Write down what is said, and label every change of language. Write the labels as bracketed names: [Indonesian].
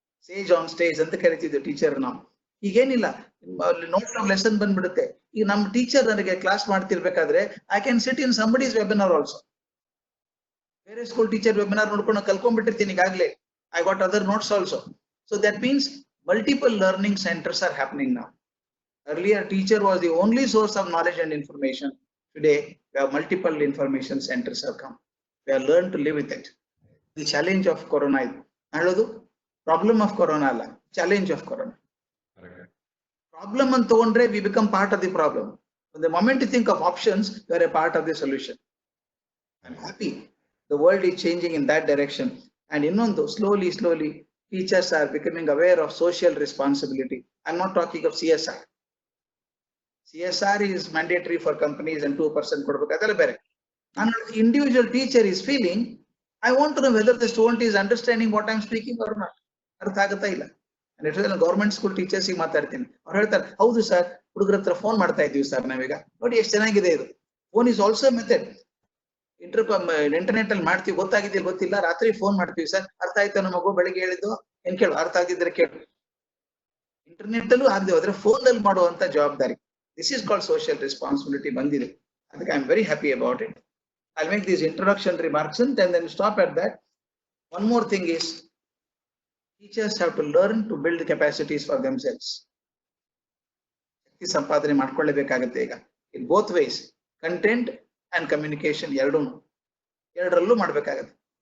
[Kannada] ಸೇಜ್ on stage ಅಂತ ಕರಿತಿದ್ವಿ teacher ನಾವು. ಈಗೇನಿಲ್ಲ, notes of lesson ಬಂದ್ಬಿಡುತ್ತೆ. ಈಗ ನಮ್ಮ ಟೀಚರ್ ನನಗೆ class ಮಾಡ್ತಿರ್ಬೇಕಾದ್ರೆ [English] I can sit in somebody's webinar also. [Kannada] ಬೇರೆ ಸ್ಕೂಲ್ ಟೀಚರ್ ವೆಬಿನಾರ್ ನೋಡ್ಕೊಂಡು ಕಲ್ಕೊಂಡ್ಬಿಟ್ಟಿರ್ತೀನಿ ಈಗಾಗಲೇ. [English] I got other notes also. So that means multiple learning centres are happening now. Earlier, teacher was the only source of knowledge and information. Today, we have multiple information centers have come. We have learned to live with it. The challenge of corona is [Kannada] ಹೇಳೋದು [English] problem of corona [Kannada] ಅಲ್ಲ, [English] challenge of corona. Problem [Kannada] ಅಂತ ತಗೊಂಡ್ರೆ [English] we become part of the problem. From the moment you think of options, you are a part of the solution. I'm happy the world is changing in that direction. And ಇನ್ನೊಂದು, slowly, teachers are becoming aware of social responsibility. I'm not talking of CSR. CSR is mandatory for companies and 2% [Kannada] ಕೊಡಬೇಕು, ಅದೆಲ್ಲ ಬೇರೆ. [English] ನಾನು individual teacher is feeling, I want to know whether the student is understanding what I'm speaking or not. [Kannada] ಅರ್ಥ ಆಗುತ್ತಾ ಇಲ್ಲ? Government school teachers ಮಾತಾಡ್ತೀನಿ, ಅವ್ರು ಹೇಳ್ತಾರೆ, ಹೌದು ಸರ್, ಹುಡುಗರ ಹತ್ರ ಫೋನ್ ಮಾಡ್ತಾ ಇದೀವಿ ಸರ್ ನಾವೀಗ. ನೋಡಿ ಎಷ್ಟು ಚೆನ್ನಾಗಿದೆ ಇದು. [English] Phone is also method. [Kannada] Internet ಅಲ್ಲಿ ಮಾಡ್ತೀವಿ, ಗೊತ್ತಾಗಿದ್ದಿಲ್ಲ ಗೊತ್ತಿಲ್ಲ, ರಾತ್ರಿ ಫೋನ್ ಮಾಡ್ತೀವಿ ಸರ್, ಅರ್ಥ ಆಯ್ತಾ ನಮ್ಮ ಮಗು ಬೆಳಿಗ್ಗೆ ಹೇಳಿದ್ದು, ಏನ್ ಕೇಳು, ಅರ್ಥ ಆಗಿದ್ರೆ ಕೇಳು. ಇಂಟರ್ನೆಟ್ ಅಲ್ಲೂ ಆಗದೆ ಹೋದ್ರೆ ಫೋನ್ ಅಲ್ಲಿ ಮಾಡುವಂತ ಜವಾಬ್ದಾರಿ. [English] This is called social responsibility [Kannada] ಬಂದಿದೆ. ಅದಕ್ಕೆ [English] I am very happy about it. I'll make these introduction remarks and then stop at that. One more thing is, teachers have to learn to build capacities for themselves. [Kannada] ಶಕ್ತಿ ಸಂಪಾದನೆ ಮಾಡ್ಕೊಳ್ಳೇಬೇಕಾಗುತ್ತೆ ಈಗ. [English] In both ways, content and communication [Kannada] ಎರಡರಲ್ಲೂ ಮಾಡ್ಬೇಕಾಗತ್ತೆ.